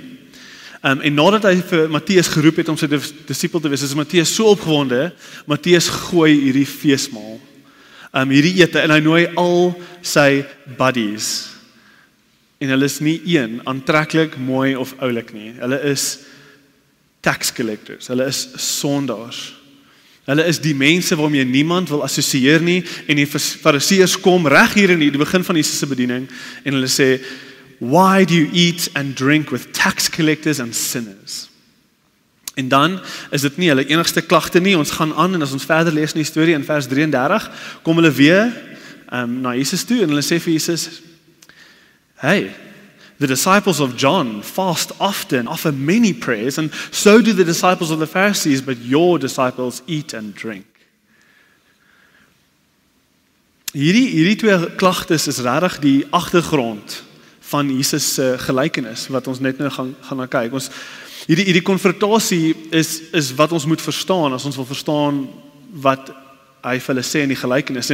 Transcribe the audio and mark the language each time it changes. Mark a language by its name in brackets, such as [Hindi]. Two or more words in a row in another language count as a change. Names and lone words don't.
[Afrikaans] En nadat hy vir Matteus geroep het om sy disipel te wees, is Matteus so opgewonde, Matteus gooi hierdie feesmaal, hierdie ete, en hy nooi al sy buddies, en hulle is nie een, aantreklik, mooi of oulik nie, hulle is [English] tax collectors, [Afrikaans] hulle is sondaars. Hulle is die mense waarmee niemand wil assosieer nie, en die fariseërs kom reg hier in die begin van Jesus se bediening, en hulle sê, [English] why do you eat and drink with tax collectors and sinners? [Afrikaans] En dan is dit nie hulle enigste klagte nie, ons gaan aan, en as ons verder lees in die storie in vers 33, kom hulle weer na Jesus toe, en hulle sê vir Jesus, [English] hey, the disciples of John fast often, offer many prayers, and so do the disciples of the Pharisees, but your disciples eat and drink. [Afrikaans] Hierdie twee klagtes is regtig die agtergrond van Jesus se gelykenis, wat ons net nou gaan na kyk. Hierdie konfrontasie is wat ons moet verstaan, as ons wil verstaan wat hy vir hulle sê in die gelykenis.